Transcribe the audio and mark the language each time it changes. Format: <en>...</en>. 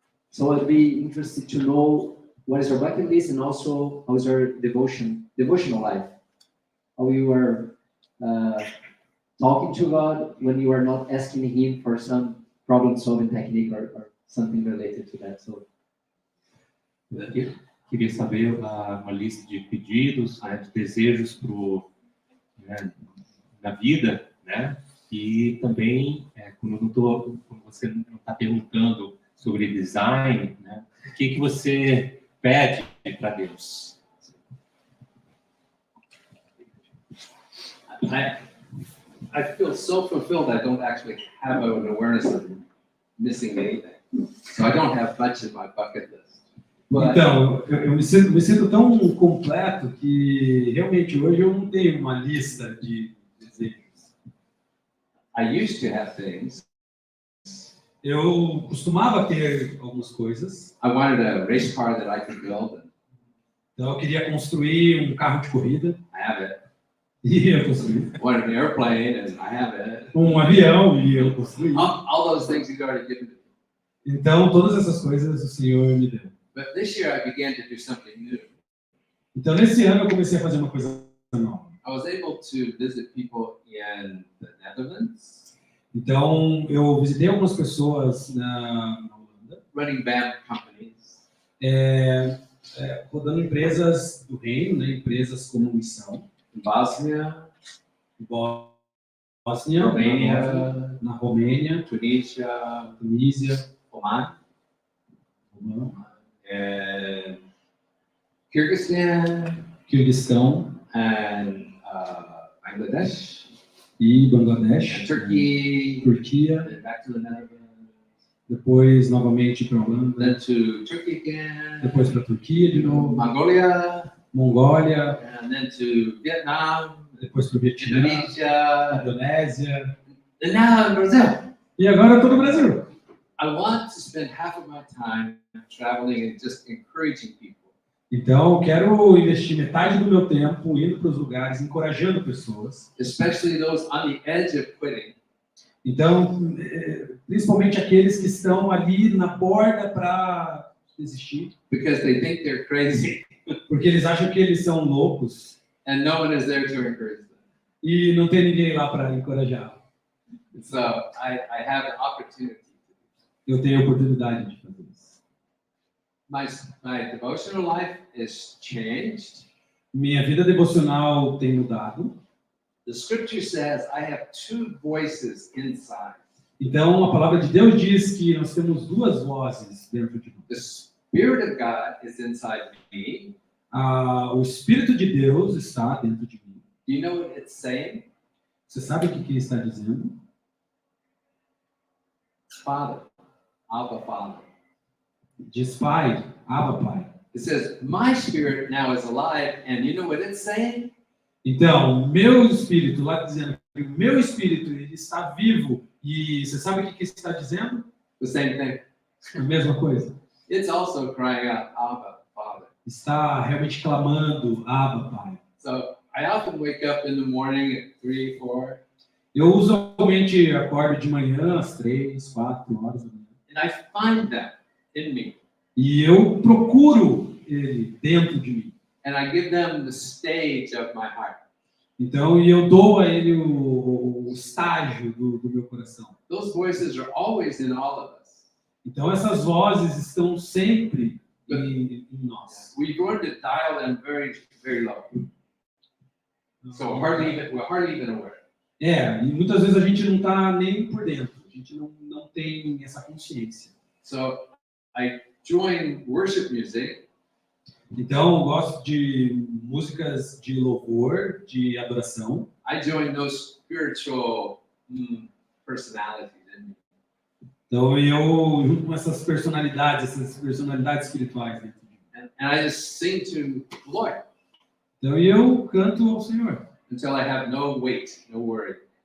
<en>So I'd be interested to know what is your bucket list, and also how is your devotional life? How you are talking to God when you are not asking Him for some problem-solving technique or something related to that. So,</en> <pt>Eu queria saber uma lista de pedidos, né, de desejos né, na vida, né? E também, quando você não está perguntando sobre design, né, o que você pede para Deus?</pt> <en>I feel so fulfilled I don't actually have an awareness of missing anything. So I don't have much in my bucket list. But</en> <pt>Então, eu me sinto tão completo que realmente hoje eu não tenho uma lista de desejos.</pt> <en>I used to have things.</en> <pt>Eu costumava ter algumas coisas.</pt> <en>I wanted a race car that I could build.</en> <pt>Então, eu queria construir um carro de corrida.</pt> <en>I have it.</en> <pt>E eu construí.</pt> <en>Wanted an airplane, and I have it.</en> <pt>Um avião, e eu construí.</pt> <en>All those things He's already given to me.</en> <pt>Então, todas essas coisas o Senhor me deu.</pt> <en>But this year I began to do something new.</en> <pt>Então, nesse ano, eu comecei a fazer uma coisa nova.</pt> <en>I was able to visit people in the Netherlands,</en> <pt>Então, eu visitei algumas pessoas na Holanda,</pt> <en>running band companies,</en> <pt>rodando empresas do reino, né, empresas como missão.</pt> <en>in Bosnia,</en> <pt>Bósnia, Romênia, na Romênia,</pt> <en>Tunisia,</en> <pt>Tunísia,</pt> <en>Oman,</en> <pt>Romã,</pt> <en>and Kyrgyzstan,</en> <pt>Quirguistão</pt> <en>and Bangladesh,</en> <pt>e Bangladesh,</pt> <en>and Turkey,</en> <pt>Turquia,</pt> <en>and back to the Netherlands,</en> <pt>depois novamente para a Holanda,</pt> <en>then to Turkey again,</en> <pt>depois para a Turquia de novo,</pt> <en>Mongolia,</en> <pt>Mongólia,</pt> <en>and then to Vietnam,</en> <pt>depois para o Vietnã,</pt> <en>Indonesia,</en> <pt>Indonésia,</pt> <en>and now in Brazil.</en> <pt>e agora eu estou no Brasil.</pt> <en>I want to spend half of my time traveling and just encouraging people.</en> <pt>Então, eu quero investir metade do meu tempo indo para os lugares, encorajando pessoas.</pt> <en>Especially those on the edge of quitting,</en> <pt>Então, principalmente aqueles que estão ali na borda para desistir,</pt> <en>because they think they're crazy</en> <pt>porque eles acham que eles são loucos</pt> <en>and no one is there to encourage them.</en> <pt>e não tem ninguém lá para encorajá-los.</pt> <en>So I have an opportunity.</en> <pt>Eu tenho a oportunidade de fazer isso.</pt> <en>My devotional life is changed.</en> <pt>Minha vida devocional tem mudado.</pt> <en>The scripture says I have two voices inside.</en> <pt>Então, a palavra de Deus diz que nós temos duas vozes dentro de</pt> <en>The</en> <pt>nós.</pt> <en>Spirit of God is inside me.</en> <pt>O Espírito de Deus está dentro de mim.</pt> <en>Do you know what it's saying?</en> <pt>Você sabe o que está dizendo?</pt> <en>Father, Abba Father.</en> <pt>Diz Pai, Abba Pai.</pt> <en>It says my spirit now is alive, and you know what it's saying?</en> <pt>Então, meu espírito, lá dizendo que o meu espírito ele está vivo. E você sabe o que está dizendo?</pt> <en>The same thing.</en> <pt>A mesma coisa.</pt> <en>It's also crying out, Abba Father.</en> <pt>Está realmente clamando, Abba Pai.</pt> <en>So I often wake up in the morning at 3, 4,</en> <pt>Eu usualmente acordo de manhã às 3, 4 horas da manhã.</pt> <en>and I find that in me.</en> <pt>E eu procuro ele dentro de mim.</pt> <en>And I give them the stage of my heart.</en> <pt>Então, e eu dou a ele o estágio do meu coração.</pt> <en>Those voices are always in all of us.</en> <pt>Então, essas vozes estão sempre em nós.</pt> <en>We've learned to dial them very, very low. So we're hardly even aware.</en> <pt>E muitas vezes a gente não está nem por dentro. A gente não tem essa consciência.</pt> <en>So I join worship music.</en> <pt>Então, eu gosto de músicas de louvor, de adoração.</pt> <en>I join those spiritual personalities in me.</en> <pt>Então, eu junto com essas personalidades espirituais dentro de mim.</pt> <en>And I just sing to the Lord</en> <pt>Então, eu canto ao Senhor.</pt> <en>until I have no weight, no worry.</en>